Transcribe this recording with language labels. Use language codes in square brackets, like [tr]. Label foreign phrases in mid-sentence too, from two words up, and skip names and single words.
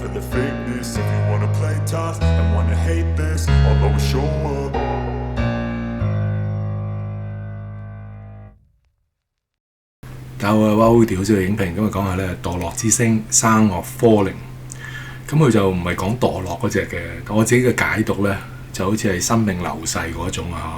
[en] fakeness. If you wanna play tough and wanna hate this, I'll always show up. [yue] 但我話好屌少嘅影評，咁啊講下咧墮落之星 Sound of Falling。咁佢就唔係講墮落嗰隻嘅，我自己嘅解讀咧就好似係生命流逝嗰種啊。